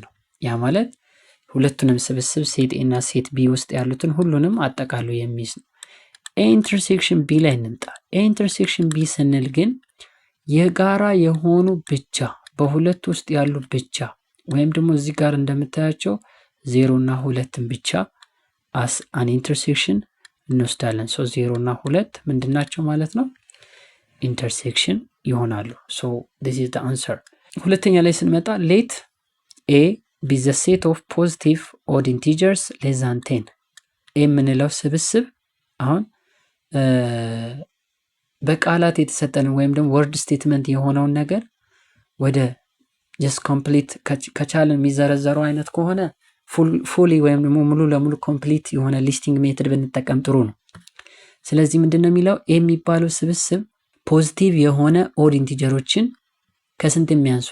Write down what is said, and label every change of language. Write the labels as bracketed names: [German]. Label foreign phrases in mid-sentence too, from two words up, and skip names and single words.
[Amharic] ነው። ያ ማለት ሁለቱንም ስብስብ [English] set A [Amharic] እና [English] set B [Amharic] ውስጥ ያሉትን ሁሉንም አጠቃሎ የሚይዝ ነው። [English] A intersection B [Amharic] ላይ እንምጣ። [English] A intersection B [Amharic] ስንል ግን የጋራ የሆኑ ብቻ በሁለት ውስጥ ያሉ ብቻ ወይም ደግሞ እዚህ ጋር እንደምታያቸው 0 እና 2ን ብቻ [English] as an intersection [Amharic] እንወስዳለን። ሶ 0 እና 2 ምንድናቸው ማለት ነው? ኢንተርሴክሽን ይሆናሉ። ሶ [English] this is the answer። [Amharic] ሁለተኛ ላይ ስንመጣ [English] let A be the set of positive odd integers less than 10 [Amharic] የምንለው ስብስብ አሁን በቃላት የተሰጠንን ወይም ደግሞ [English] word statement [Amharic] የሆነውን ነገር ወደ [English] just complete [Amharic] ከቻለን የሚዘረዘረው አይነት ከሆነ ፉሊ ወይም ደግሞ ሙሉ ለሙሉ ኮምፕሊት የሆነ [English] listing method [Amharic] ብንጠቀም ጥሩ ነው። ስለዚህ ምንድነው የሚለው ኤ የሚባለው ስብስብ ፖዚቲቭ የሆነ [English] odd integers [Amharic] ከስንት የሚያንሱ?